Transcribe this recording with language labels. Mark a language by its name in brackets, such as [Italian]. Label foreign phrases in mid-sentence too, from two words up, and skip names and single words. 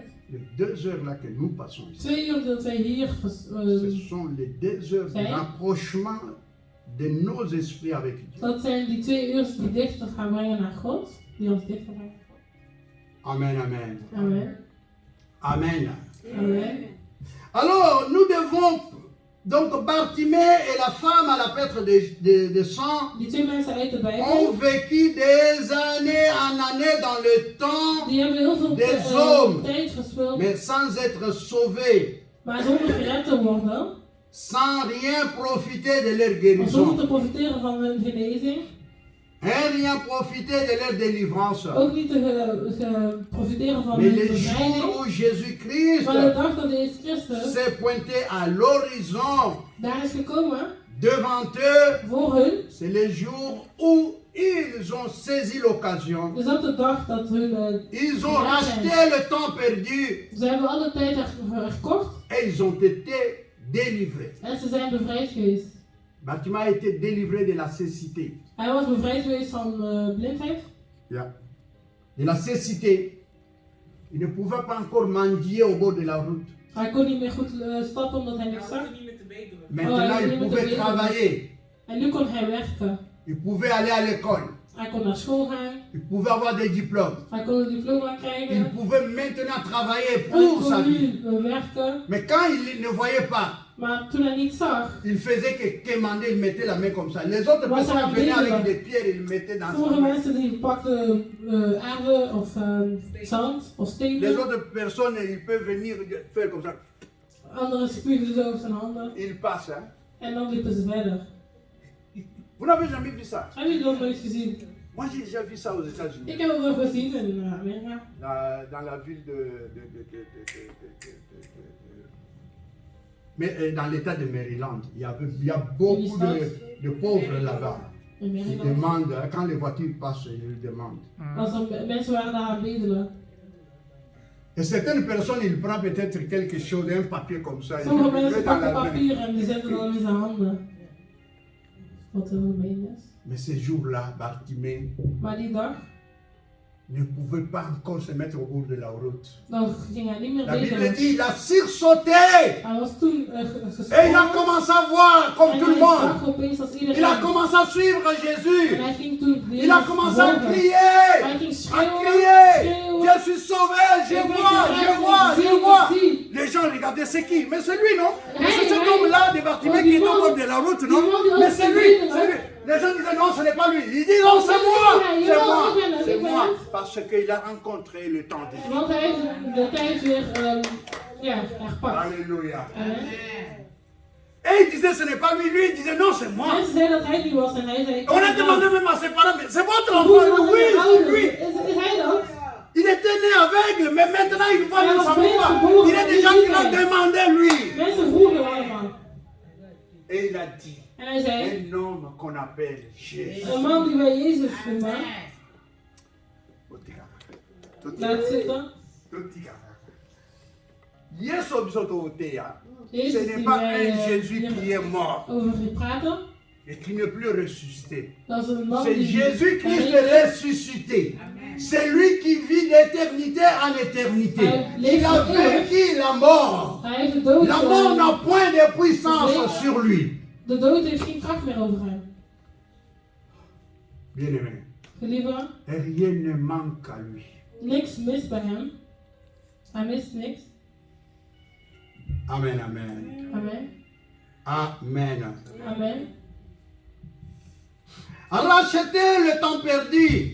[French] les 2 heures là que nous passons ici, [Dutch] 2 uur dat wij hier [French] ce sont les 2 heures de Oui. rapprochement de nos esprits avec Dieu. [Dutch] dat zijn die 2 uur die dichter gaan brengen naar God. Die ons dichter brengen. Amen, amen. Amen. Amen. Amen. [French] Alors, nous devons, donc Bartimée et la femme à la pêtre de sang [Dutch] Die 2 mensen uit de [French] ont [Dutch] Bijbel, [French] vécu des années en années dans le temps, [Dutch] die hebben heel veel [French] Des hommes. [Dutch] tijd gespeeld, [French] mais sans être sauvés, [Dutch] maar zonder gered te worden. [French] sans rien profiter de leur [Dutch] Om zonder [French] guérison, [Dutch] te profiteren van hun genezing. [French] et rien profiter de leur délivrance. [Dutch] Ook niet te profiteren van [French] Mais [Dutch] hun [French] le [Dutch] bevrijding. [French] jour où Jésus-Christ [Dutch] Van de dag dat Jezus Christus [French] s'est pointé à l'horizon [Dutch] daar is gekomen [French] devant eux, [Dutch] voor hun, [French] c'est le jour où ils ont saisi l'occasion. [Dutch] is dat de dag dat hun, [French] Ils ont racheté le temps perdu [Dutch] ze hebben alle tijd herkocht [French] et ils ont été délivrés. [Dutch] en ze zijn bevrijd geweest. [French] Bartimée a été délivré de la cécité. [Dutch] Hij was bevrijd geweest van blindheid, [French] De la cécité. Il ne pouvait pas encore mendier au bord de la route. [Dutch] hij kon niet meer goed stappen omdat hij Hij niks zag. hoefde niet meer te bedelen. [French] Maintenant, il pouvait travailler. [Dutch] En nu kon hij werken. [French] Il pouvait aller à l'école. [Dutch] Hij kon naar school gaan, [French] Il pouvait avoir des diplômes. [Dutch] hij kon een diploma [French] Il [Dutch] krijgen, [French] pouvait maintenant travailler [Dutch] hij [French] pour sa [Dutch] kon [French] vie. [Dutch] nu werken. [French] Mais quand il ne voyait pas, [Dutch] Maar toen hij niet zag, [French] il faisait que quémander, il mettait la main comme ça. Les autres [Dutch] Was [French] personnes [Dutch] hij [French] venaient [Dutch] bedelen? [French] avec des pierres, ils mettaient dans [Dutch] sommige [French] sa main. [Dutch] mensen die pakten aarde of zand of [French] Les [Dutch] stenen. [French] autres personnes, ils peuvent venir faire comme ça. [Dutch] Anderen spuugden zo op zijn handen. [French] Ils passent. Hein. [Dutch] En dan liepen ze verder. [French] Vous n'avez jamais vu ça? [Dutch] Hebben jullie dat nooit gezien? [French] Moi, j'ai déjà vu ça aux États-Unis. [Dutch] Ik heb het wel gezien in Amerika. [French] Dans la ville mais dans l'état de Maryland, il y a beaucoup de pauvres là-bas. [Dutch] In [French] Ils [Dutch] Maryland. [French] demandent, quand les voitures passent, ils demandent. [Dutch] Als er mensen waren daar aan het bedelen. [French] Et certaines personnes, ils prennent peut-être quelque chose, un papier comme ça, ils [Dutch] Sommige [French] le [Dutch] mensen [French] mettent dans [Dutch] pakken [French] la main. [Dutch] papier en die zetten dan in zijn handen. Wat heel gemeen is. [French] Mais ce jour-là, Bartimée [Dutch] Maar die dag, [French] ne pouvait pas encore se mettre au bord de la route. [Dutch] dan ging hij niet meer [French] La Bible [Dutch] bedelen. [French] dit, il a sursauté [Dutch] Hij was toen [French] et il a [Dutch] gesprongen. [French] commencé à voir comme [Dutch] En [French] tout le [Dutch] hij [French] monde. [Dutch] zag opeens als [French] Il a [Dutch] iedereen. [French] commencé à suivre En Jésus. [Dutch] hij ging toen [French] Il a commencé à [Dutch] volgen. [French] crier. [Dutch] Hij ging [French] À [Dutch] schreeuwen, [French] crier. [Dutch] schreeuwen. [French] Je suis sauvé, je vois, je vois, je vois. Les gens regardaient, c'est qui? Mais c'est lui, non? Mais c'est cet homme-là de Bartimée qui est au bord de la route, non? Mais c'est lui, c'est lui. Les gens disaient non, ce n'est pas lui. Il dit non, c'est moi, c'est moi, c'est moi. Parce qu'il a rencontré le temps de Dieu. [Dutch] Want hij heeft de tijd weer herpakt. [French] Alléluia. Amen. Et il disait ce n'est pas lui, lui il disait non, c'est moi. [Dutch] Mensen zeiden dat hij die was en hij zei... [French] On a demandé même à ses parents, mais c'est votre [Dutch] Hoe [French] enfant? [Dutch] was [French] Oui, [Dutch] zijn [French] c'est [Dutch] ouders? [French] lui. [Dutch] Is hij dat? [French] Il était né aveugle, mais maintenant il voit [Dutch] Hij [French] de [Dutch] was [French] sa [Dutch] blind [French] voix. [Dutch] geboren, [French] Il y a des [Dutch] maar [French] gens [Dutch] nu [French] qui l'ont [Dutch] ziet hij. [French] demandé lui. [Dutch] Mensen vroegen allemaal. [French] Et il a dit, [Dutch] En hij zei... [French] un homme qu'on appelle Jésus. [Dutch] Een man die wij Jezus noemen, laat zitten. [Lingala] Yesu bisototea. [French] Ce [Dutch] Jezus [French] n'est [Dutch] die [French] pas un [Dutch] wij [French] Jésus qui est mort [Dutch] over praten. [French] et qui n'est plus ressuscité. [Dutch] Dat is een man [French] C'est [Dutch] die... [French] Jésus-Christ ressuscité. C'est lui qui vit d'éternité en éternité. Il a vaincu la mort. [Dutch] Hij heeft de dood... [French] La mort n'a point de puissance sur lui. [Dutch] De dood heeft geen kracht meer over hem. [French] Bien-aimé, [Dutch] Geliefde, [French] rien ne manque à lui. [Dutch] niks mist bij hem. Hij mist niks. Amen, amen. Amen. Amen. Amen. [French] Rachetez le temps perdu.